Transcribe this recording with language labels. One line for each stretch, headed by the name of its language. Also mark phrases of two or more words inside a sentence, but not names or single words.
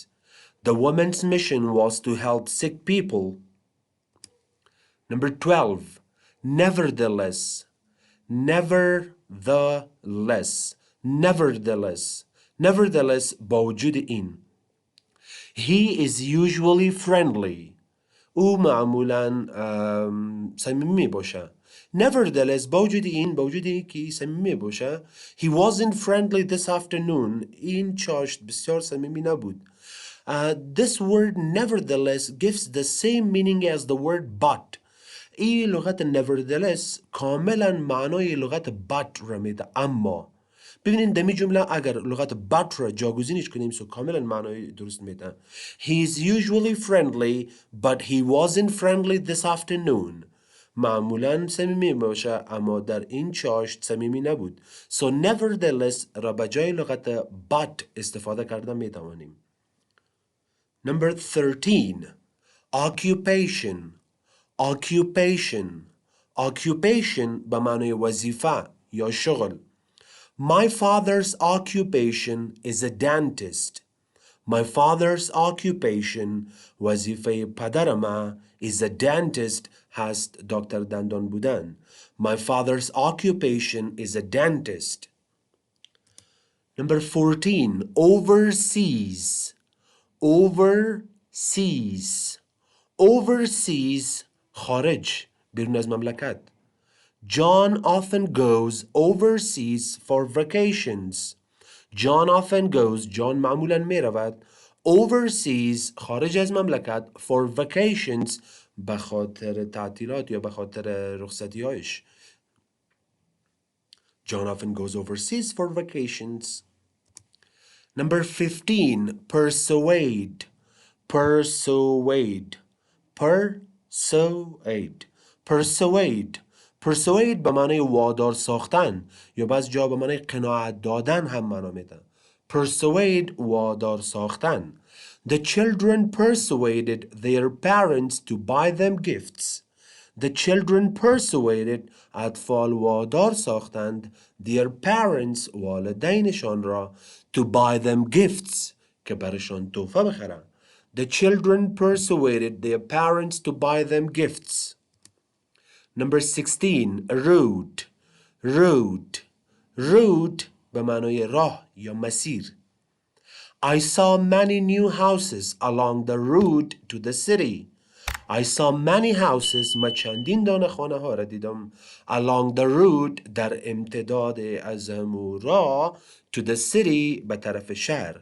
English: The woman's mission was to help sick people. Number 12 nevertheless
Persian: با وجود این
English: he is usually friendly
Persian: او معمولا صمیمی باشه. Nevertheless با وجود این که صمیمی باشه
English: he wasn't friendly this afternoon
Persian: این چاشت بسیار صمیمی نبود.
English: This word nevertheless gives the same meaning as the word but.
Persian: این لغت nevertheless کاملا معنای لغت but را میده. اما ببینید دمی جمله اگر لغت but را جاگزینش کنیم سو کاملا معنای درست میده.
English: He is usually friendly but he wasn't friendly this afternoon.
Persian: معمولا صمیمی باشه اما در این چاشت صمیمی نبود.
English: So nevertheless
Persian: را به جای لغت but استفاده کرده میتوانیم.
English: Number 13 occupation
Persian: به معنای وظیفه یا شغل.
English: My father's occupation is a dentist. My father's occupation
Persian: وظیفه پدرم
English: is a dentist
Persian: هست دکتر دندان بودن.
English: My father's occupation is a dentist. Number 14 overseas
Persian: خارج بیرون از مملکت.
English: John often goes overseas for vacations.
Persian: John معمولا می رود overseas خارج از مملکت
English: for vacations
Persian: به خاطر تعطیلات یا به خاطر رخصتی هایش.
English: John often goes overseas for vacations. Number 15 persuade
Persian: به معنی وادار ساختن یا بعض جا به معنی قناعت دادن هم معنا میده. Persuade وادار ساختن.
English: The children persuaded their parents to buy them gifts. The children persuaded
Persian: اطفال وادار ساختند
English: their parents
Persian: والدینشان را
English: to buy them gifts
Persian: که برشان تحفه بخرند.
English: The children persuaded their parents to buy them gifts. Number 16 route
Persian: به معنای راه یا مسیر.
English: I saw many new houses along the route to the city. I saw many houses
Persian: من چندین دانه خانه ها را دیدم
English: along the route
Persian: در امتداد از همون راه
English: to the city
Persian: به طرف شهر.